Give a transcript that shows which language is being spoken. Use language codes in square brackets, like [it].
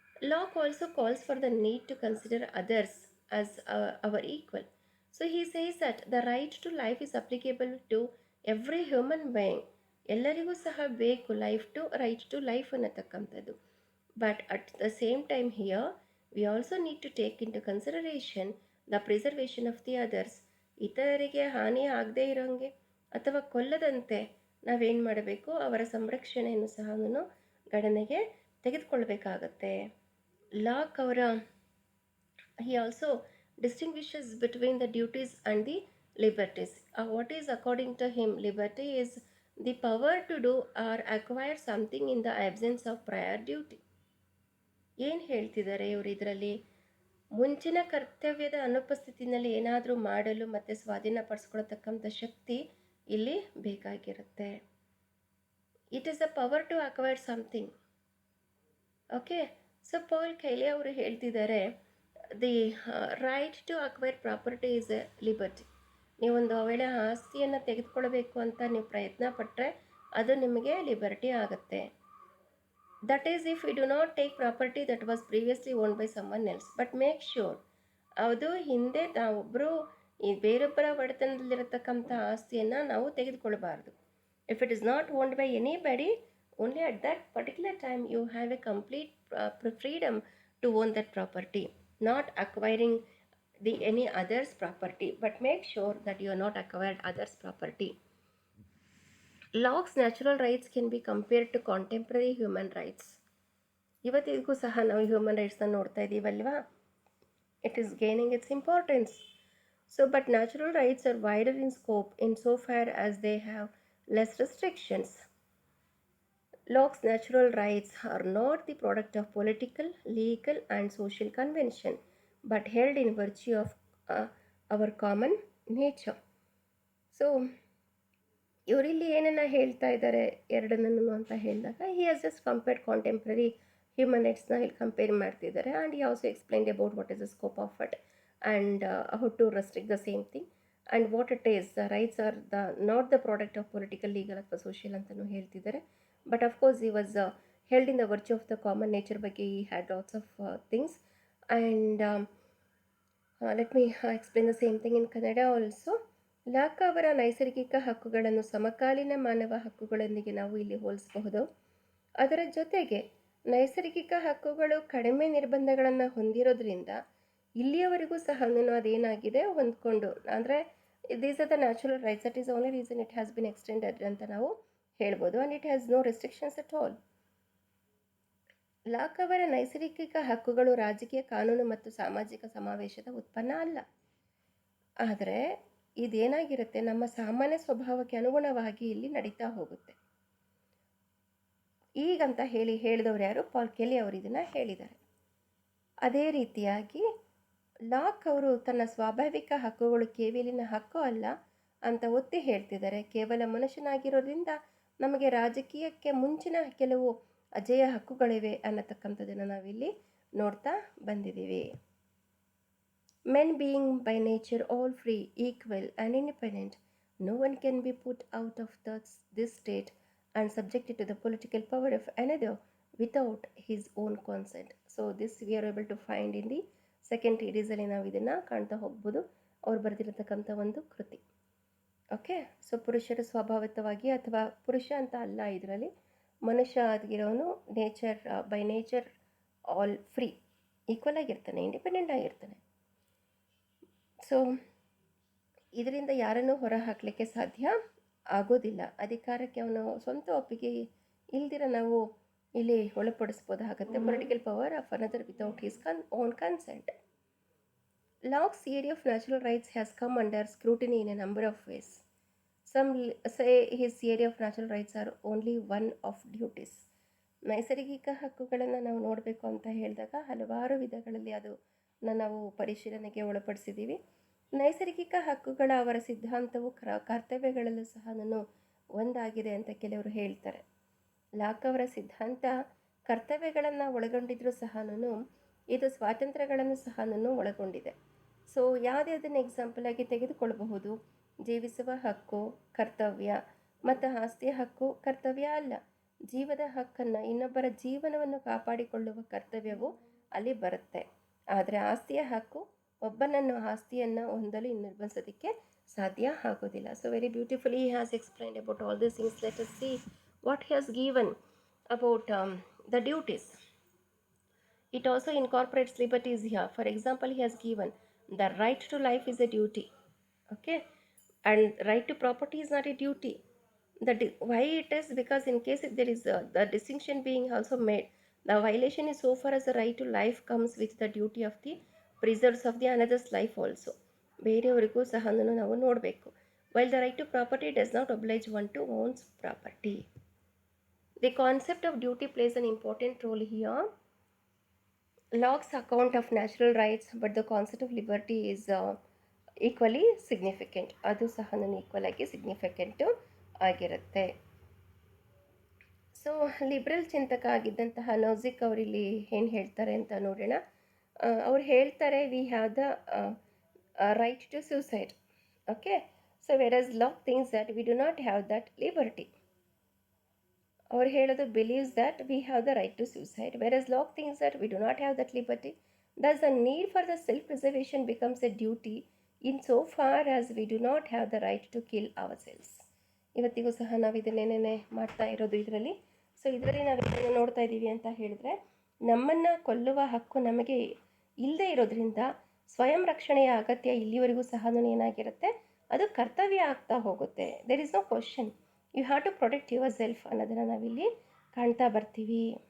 [en] Locke also calls for the need to consider others as our equal. So he says that the right to life is applicable to every human being. [kn] ಎಲ್ಲರಿಗೂ ಸಹ ಬೇಕು right to life ಅನ್ನತಕ್ಕಂಥದ್ದು. [en] But at the same time here we also need to take into consideration the preservation of the others. [kn] ಇತರರಿಗೆ ಹಾನಿ ಆಗದೇ ಇರೋಂಗೆ ಅಥವಾ ಕೊಲ್ಲದಂತೆ ನಾವೇನು ಮಾಡಬೇಕು, ಅವರ ಸಂರಕ್ಷಣೆಯನ್ನು ಸಹ ಗಣನೆಗೆ ತೆಗೆದುಕೊಳ್ಬೇಕಾಗತ್ತೆ. ಲಾಕ್ ಅವರ [en] he also distinguishes between the duties and the liberties. What is according to him liberty is the power to do or acquire something in the absence of prior duty. [kn] ಏನು ಹೇಳ್ತಿದ್ದಾರೆ ಇವರು ಇದರಲ್ಲಿ? ಮುಂಚಿನ ಕರ್ತವ್ಯದ ಅನುಪಸ್ಥಿತಿನಲ್ಲಿ ಏನಾದರೂ ಮಾಡಲು ಮತ್ತು ಸ್ವಾಧೀನಪಡಿಸ್ಕೊಳ್ತಕ್ಕಂಥ ಶಕ್ತಿ ಇಲ್ಲಿ ಬೇಕಾಗಿರುತ್ತೆ. [en] It is the power to acquire something. Okay, so ಪೌಲ್ ಕೈಲೆ [kn] ಅವರು ಹೇಳ್ತಿದ್ದಾರೆ, [en] The right to acquire property is a liberty. [kn] ನೀವೊಂದು ವೇಳೆ ಆಸ್ತಿಯನ್ನು ತೆಗೆದುಕೊಳ್ಬೇಕು ಅಂತ ನೀವು ಪ್ರಯತ್ನ ಪಟ್ಟರೆ ಅದು ನಿಮಗೆ ಲಿಬರ್ಟಿ ಆಗುತ್ತೆ. [en] that is if you do not take property that was previously owned by someone else, but make sure [kn] ಅದು ಹಿಂದೆ ನಾವೊಬ್ಬರು ಈ ಬೇರೊಬ್ಬರ ಒಡೆತನದಲ್ಲಿರತಕ್ಕಂಥ ಆಸ್ತಿಯನ್ನು ನಾವು ತೆಗೆದುಕೊಳ್ಬಾರ್ದು. [en] If it is not owned by anybody, only at that particular time you have a complete freedom to own that property, not acquiring the any others property, but make sure that you are not acquired others property. Locke's natural rights can be compared to contemporary human rights. [kn] ಇವತ್ತಿಗೂ ಸಹ ನಾವು human ರೈಟ್ಸ್ನ ನೋಡ್ತಾ ಇದ್ದೀವಲ್ವಾ, [en] it is gaining its importance. So but natural rights are wider in scope insofar as they have less restrictions. Locke's natural rights are not the product of political, legal, and social convention, but held in virtue of our common nature. [kn] So ಇವರಿಲ್ಲಿ ಏನನ್ನ ಹೇಳ್ತಾ ಇದ್ದಾರೆ ಎರಡನ್ನೂ ಅಂತ ಹೇಳಿದಾಗ, [en] he has just compared contemporary human ರೈಟ್ಸ್ನ [kn] ಇಲ್ಲಿ compare ಮಾಡ್ತಿದ್ದಾರೆ. [en] And he also explained about what is the scope of it and how to restrict the same thing and what it is. The rights are not the product of political, legal [kn] ಅಥವಾ social ಅಂತಲೂ ಹೇಳ್ತಿದ್ದಾರೆ. [en] But of course he was held in the virtue of the common nature ಬಗ್ಗೆ he had lots of things. And let me explain the same thing in Kannada also. [kn] Lock ಅವರ ನೈಸರ್ಗಿಕ ಹಕ್ಕುಗಳನ್ನು ಸಮಕಾಲೀನ ಮಾನವ ಹಕ್ಕುಗಳೊಂದಿಗೆ ನಾವು ಇಲ್ಲಿ ಹೋಲಿಸಬಹುದು. ಅದರ ಜೊತೆಗೆ ನೈಸರ್ಗಿಕ ಹಕ್ಕುಗಳು ಕಡಿಮೆ ನಿರ್ಬಂಧಗಳನ್ನು ಹೊಂದಿರೋದ್ರಿಂದ ಇಲ್ಲಿಯವರೆಗೂ ಸಹ ಅದೇನಾಗಿದೆ ಹೊಂದ್ಕೊಂಡು, ಅಂದರೆ [en] these are the natural rights, that is only reason it has been extended [kn] ಅಂತ ನಾವು ಹೇಳ್ಬೋದು. [en] And it has no restrictions at all. [kn] Lock ಅವರ ನೈಸರ್ಗಿಕ ಹಕ್ಕುಗಳು ರಾಜಕೀಯ, ಕಾನೂನು ಮತ್ತು ಸಾಮಾಜಿಕ ಸಮಾವೇಶದ ಉತ್ಪನ್ನ ಅಲ್ಲ. ಆದರೆ ಇದೇನಾಗಿರುತ್ತೆ, ನಮ್ಮ ಸಾಮಾನ್ಯ ಸ್ವಭಾವಕ್ಕೆ ಅನುಗುಣವಾಗಿ ಇಲ್ಲಿ ನಡೀತಾ ಹೋಗುತ್ತೆ. ಈಗಂತ ಹೇಳಿದವರು ಯಾರು? ಪಾಲ್ ಕೆಲಿ ಅವರು ಇದನ್ನು ಹೇಳಿದ್ದಾರೆ. ಅದೇ ರೀತಿಯಾಗಿ ಲಾಕ್ ಅವರು ತನ್ನ ಸ್ವಾಭಾವಿಕ ಹಕ್ಕುಗಳು ಕೇವಲಿನ ಹಕ್ಕು ಅಲ್ಲ ಅಂತ ಒತ್ತಿ ಹೇಳ್ತಿದ್ದಾರೆ. ಕೇವಲ ಮನುಷ್ಯನಾಗಿರೋದ್ರಿಂದ ನಮಗೆ ರಾಜಕೀಯಕ್ಕೆ ಮುಂಚಿನ ಕೆಲವು ಅಜೇಯ ಹಕ್ಕುಗಳಿವೆ ಅನ್ನತಕ್ಕಂಥದ್ದನ್ನು ನಾವಿಲ್ಲಿ ನೋಡ್ತಾ ಬಂದಿದ್ದೀವಿ. [en] Men being by nature all free, equal and independent, no one can be put out of this state and subjected to the political power of another without his own consent. So this we are able to find in the [kn] second ಟ್ರೀಟೀಸಲ್ಲಿ ನಾವು ಇದನ್ನು ಕಾಣ್ತಾ ಹೋಗ್ಬೋದು, ಅವ್ರು ಬರೆದಿರತಕ್ಕಂಥ ಒಂದು ಕೃತಿ. Okay, so ಪುರುಷರು ಸ್ವಾಭಾವಿಕವಾಗಿ ಅಥವಾ ಪುರುಷ ಅಂತ ಅಲ್ಲ, ಇದರಲ್ಲಿ ಮನುಷ್ಯ ಆಗಿರೋನು [en] nature by nature all free, [kn] equal ಆಗಿರ್ತಾನೆ, ಇಂಡಿಪೆಂಡೆಂಟ್ ಆಗಿರ್ತಾನೆ. ಸೊ ಇದರಿಂದ ಯಾರನ್ನೂ ಹೊರ ಹಾಕಲಿಕ್ಕೆ ಸಾಧ್ಯ ಆಗೋದಿಲ್ಲ. ಅಧಿಕಾರಕ್ಕೆ ಅವನು ಸ್ವಂತ ಒಪ್ಪಿಗೆ ಇಲ್ದಿರ ನಾವು ಇಲ್ಲಿ ಒಳಪಡಿಸ್ಬೋದಾಗುತ್ತೆ. [en] Political power of another without his own consent. Locke's theory of natural rights has come under scrutiny in a number of ways. Some say his theory of natural rights are only one of duties. [kn] ನೈಸರ್ಗಿಕ ಹಕ್ಕುಗಳನ್ನು ನಾವು ನೋಡಬೇಕು ಅಂತ ಹೇಳಿದಾಗ ಹಲವಾರು ವಿಧಗಳಲ್ಲಿ ಅದನ್ನು ನಾವು ಪರಿಶೀಲನೆಗೆ ಒಳಪಡಿಸಿದ್ದೀವಿ. ನೈಸರ್ಗಿಕ ಹಕ್ಕುಗಳ ಅವರ ಸಿದ್ಧಾಂತವು ಕರ್ತವ್ಯಗಳಲ್ಲೂ ಸಹ ಒಂದಾಗಿದೆ ಅಂತ ಕೆಲವರು ಹೇಳ್ತಾರೆ. ಲಾಕ್ ಅವರ ಸಿದ್ಧಾಂತ ಕರ್ತವ್ಯಗಳನ್ನು ಒಳಗೊಂಡಿದ್ರೂ ಸಹ ಇದು ಸ್ವಾತಂತ್ರ್ಯಗಳನ್ನು ಸಹ ಒಳಗೊಂಡಿದೆ. ಸೊ ಯಾವುದೇ ಅದನ್ನು ಎಕ್ಸಾಂಪಲ್ ಆಗಿ ತೆಗೆದುಕೊಳ್ಳಬಹುದು. ಜೀವಿಸುವ ಹಕ್ಕು ಕರ್ತವ್ಯ, ಮತ್ತು ಆಸ್ತಿಯ ಹಕ್ಕು ಕರ್ತವ್ಯ ಅಲ್ಲ. ಜೀವದ ಹಕ್ಕನ್ನು, ಇನ್ನೊಬ್ಬರ ಜೀವನವನ್ನು ಕಾಪಾಡಿಕೊಳ್ಳುವ ಕರ್ತವ್ಯವು ಅಲ್ಲಿ ಬರುತ್ತೆ. ಆದರೆ ಆಸ್ತಿಯ ಹಕ್ಕು ಒಬ್ಬನನ್ನು ಆಸ್ತಿಯನ್ನು ಹೊಂದಲು ನಿರ್ಬಂಧಿಸೋದಕ್ಕೆ ಸಾಧ್ಯ ಆಗೋದಿಲ್ಲ. [en] So very beautifully he has explained about all these things. Let us see what he has given about the duties. It also incorporates liberties here. For example, he has given the right to life is a duty, okay, and right to property is not a duty. Why it is? Because in case if there is the distinction being also made, the violation is so far as the right to life comes with the duty of the preserves of the another's life also. [kn] ಬೇರೆಯವರಿಗೂ ಸಹ ನಾವು ನೋಡಬೇಕು. [en] While the right to property does not oblige one to own property. The concept of duty plays an important role here. Locke's account of natural rights, but the concept of liberty is equally significant. [kn] ಅದು ಸಹ equal ಆಗಿ ಸಿಗ್ನಿಫಿಕೆಂಟು ಆಗಿರುತ್ತೆ. So liberal ಚಿಂತಕ ಆಗಿದ್ದಂತಹ ನೌಜಿಕ್ ಅವರಿಲ್ಲಿ ಏನು ಹೇಳ್ತಾರೆ ಅಂತ ನೋಡೋಣ. ಅವ್ರು ಹೇಳ್ತಾರೆ [en] We have the right to suicide. Okay, so versus Locke thinks that we do not have that liberty. [kn] ಅವ್ರು ಹೇಳೋದು [en] Believes that we have the right to suicide, versus Locke thinks that we do not have that liberty. Thus, the need for the self-preservation becomes a duty in so far as we do not have the right to kill ourselves. [kn] ಇವತ್ತಿಗೂ ಸಹ ನಾವು ಇದನ್ನೇನೇ ಮಾಡ್ತಾ ಇರೋದು ಇದರಲ್ಲಿ. So ಇದರಲ್ಲಿ ನಾವು ಇದನ್ನು ನೋಡ್ತಾ ಇದ್ದೀವಿ ಅಂತ ಹೇಳಿದ್ರೆ, ನಮ್ಮನ್ನು ಕೊಲ್ಲುವ ಹಕ್ಕು ನಮಗೆ ಇಲ್ಲದೆ ಇರೋದ್ರಿಂದ ಸ್ವಯಂ ರಕ್ಷಣೆಯ ಅಗತ್ಯ ಇಲ್ಲಿವರೆಗೂ ಸಹ ಏನಾಗಿರುತ್ತೆ, ಅದು ಕರ್ತವ್ಯ ಆಗ್ತಾ ಹೋಗುತ್ತೆ. [en] there is no question, you have to protect yourself [kn] ಅನ್ನೋದನ್ನು ನಾವಿಲ್ಲಿ ಕಾಣ್ತಾ ಬರ್ತೀವಿ.